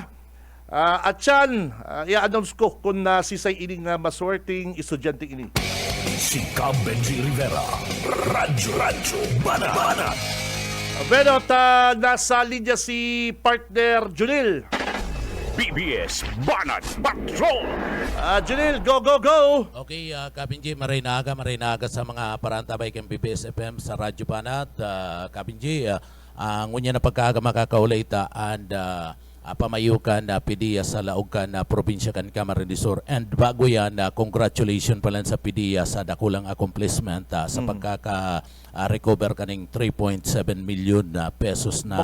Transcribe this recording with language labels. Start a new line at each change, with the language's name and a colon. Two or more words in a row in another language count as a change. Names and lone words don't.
Bikol: At yan, i-announce ko kung sisay ining maswerteng estudyante ini. Si Cab Benji Rivera. Radyo Banat. Bueno, nasa linya si partner Junil. BBS Banat Patrol.
English: Junil, go, go, go!
Bikol: Okay, Kabinji, marinaga sa mga parantabay kang BBS FM sa Radyo Banat. Kabinji, ang unya na pagkaga makakaulita and pamayukan na PDEA sa Laogan na probinsya kan Camarines Sur. And bago yan, congratulations pala sa PDEA sa dakulang accomplishment sa pagkaka-recover kaning 3.7 million pesos na